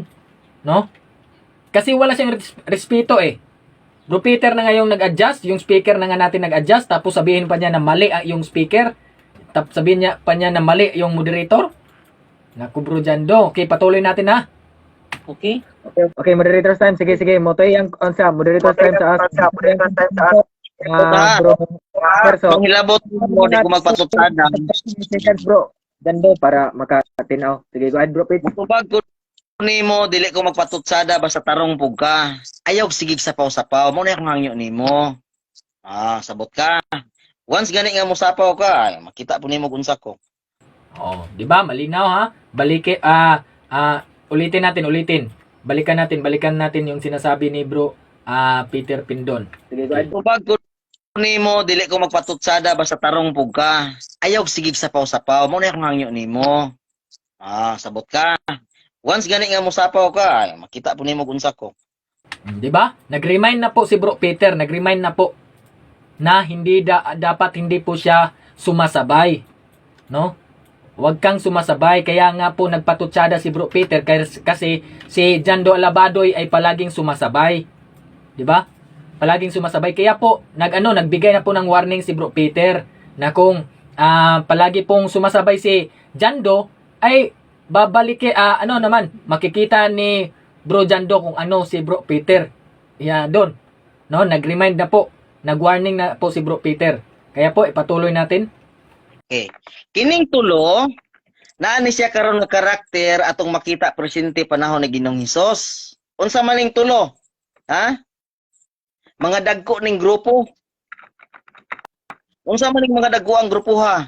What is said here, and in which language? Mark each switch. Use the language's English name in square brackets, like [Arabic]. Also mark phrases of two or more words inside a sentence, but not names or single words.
[Filipino] No? Kasi wala siyang respeto Bro Peter na ngayong nag-adjust, yung speaker na nga natin nag-adjust, tapos sabihin pa niya na mali yung speaker, tapos sabihin niya pa niya na mali yung moderator. Naku, Bro Jando. Okay, patuloy natin ha. Okay? [English] Okay, moderator's time. [Filipino] Sige. [Cebuano] Motoy ang sa [English] moderator's time [Cebuano] sa us. Bro. Manghilabot mo, di ko magpatutsada. Seconds, bro. Gando para makatinaw. Sige, [English] go ahead, bro. Pete. [Cebuano] Tubag ko nimo, dili ko magpatutsada basta tarong pug ka. Ayaw sigig sapaw-sapaw. Mo na akong hangyo nimo. Sabot ka. Once gani nga mo sapaw ka, ay, makita po nimo kung ko. Oh, [Filipino] 'di ba? Malinaw ha. Ulitin natin. Balikan natin yung sinasabi ni Bro Peter Pindon. Sige, [English] go ahead. [Cebuano] Tubag ko nimo, dili ko magpatutsada basta tarong pug ka. Ayaw sigig sapaw-sapaw. Mo na akong hangyo nimo. Sabot ka. Once gani nga mo sapaw ka, ay, makita po nimo kung ko. [Filipino] 'Di ba? Nag-remind na po si Bro Peter, nag-remind na po na hindi dapat hindi po siya sumasabay. No? Huwag kang sumasabay. Kaya nga po nagpatutsada si Bro Peter kasi si Jando Alabadoy ay palaging sumasabay. 'Di ba? Palaging sumasabay. Kaya po nagbigay na po ng warning si Bro Peter na kung palagi pong sumasabay si Jando ay makikita ni Bro Jando kung ano si Bro Peter. Doon. No, nag-remind na po. Nag-warning na po si Bro Peter. Kaya po ipatuloy natin. Okay. [Cebuano] Kining tulo, naani siya karon nga karakter atong makita presente panahon ni Ginoong Hesus. Unsa man ning tulo? Ha? Mga dagko ning grupo. Unsa man ning mga dagko ang grupo ha?